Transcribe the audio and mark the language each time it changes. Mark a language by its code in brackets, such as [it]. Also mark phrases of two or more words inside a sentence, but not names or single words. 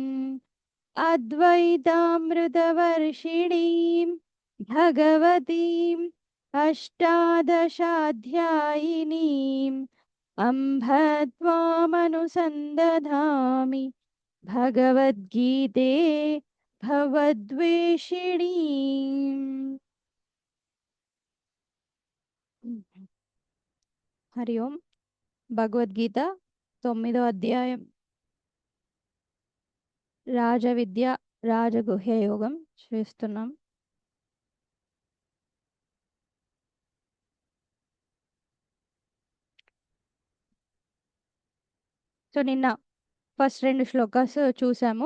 [sa] अद्वैतामृतवर्षिणीं भगवतीम् अष्टादशाध्यायिनीम् अम्भ त्वामनुसन्दधामि भगवद्गीते भवद्वेषिणीम्। हरि ओम। [te] భగవద్గీత 9వ అధ్యాయం రాజవిద్య రాజగుహ్య యోగం చేస్తున్నాం. సో నిన్న ఫస్ట్ 2 శ్లోకాస్ చూసాము.